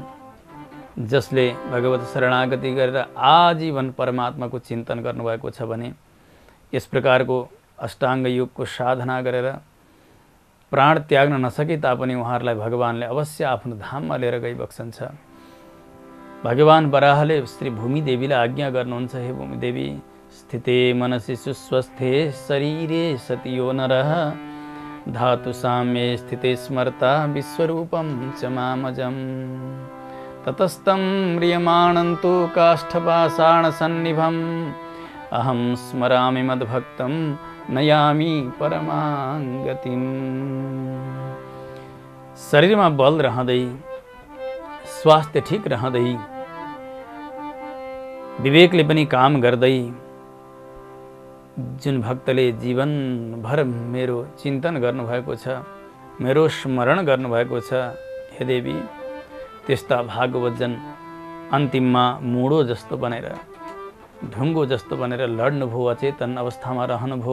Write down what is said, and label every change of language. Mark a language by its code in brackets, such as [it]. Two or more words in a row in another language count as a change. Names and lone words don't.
[ne] जसले भगवत शरणागति गरेर आजीवन परमात्माको चिन्तन गर्नुभएको छ भने, यस प्रकारको अष्टाङ्ग योगको साधना गरेर प्राण त्याग्न नसके तापनि उहाँहरूलाई भगवानले अवश्य आफ्नो धाममा लिएर गइबक्सन्छ। भगवान बराहले श्री भूमिदेवीलाई आज्ञा गर्नुहुन्छ, [sa] हे भूमिदेवी, स्थिते मनसि सुस्वस्थे शरीरे सति यो नरः, धातु साम्ये स्थिते स्मर्ता विश्वरूपं च मामजम्, ततस्तं म्रियमाणन्तु काष्ठपाषाणसन्निभम्, अहं स्मरामि मद्भक्तं नयामि परमां गतिम्। [ne] शरीरमा बल रहँदै, स्वास्थ्य ठीक रहँदै, विवेकले पनि काम गर्दै, जुन भक्तले जीवनभर मेरो चिन्तन गर्नुभएको छ, मेरो स्मरण गर्नुभएको छ, हे देवी, त्यस्ता भागवतजन अन्तिममा मुडो जस्तो बनेर, ढुङ्गो जस्तो बनेर लड्नुभयो, अचेतन अवस्थामा रहनुभयो।